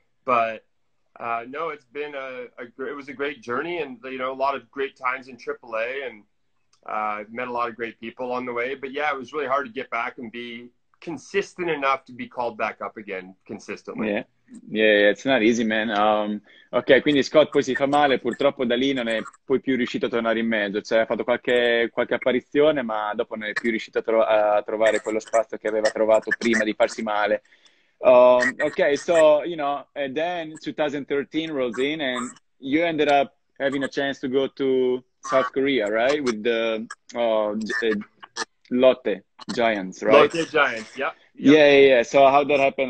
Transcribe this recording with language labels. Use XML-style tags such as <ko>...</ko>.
<en>But no, it's been it was a great journey, and you know, a lot of great times in AAA, and met a lot of great people on the way. But yeah, it was really hard to get back and be consistent enough to be called back up again consistently. Yeah, it's not easy, man.</en> <it>Ok, quindi Scott poi si fa male, purtroppo da lì non è poi più riuscito a tornare in mezzo, cioè ha fatto qualche apparizione, ma dopo non è più riuscito a trovare quello spazio che aveva trovato prima di farsi male.</it> <en>Okay, so, you know, and then 2013 rolls in and you ended up having a chance to go to South Korea, right? With the Lotte Giants, right? Lotte Giants, yep. Yeah. So how that happened?</en>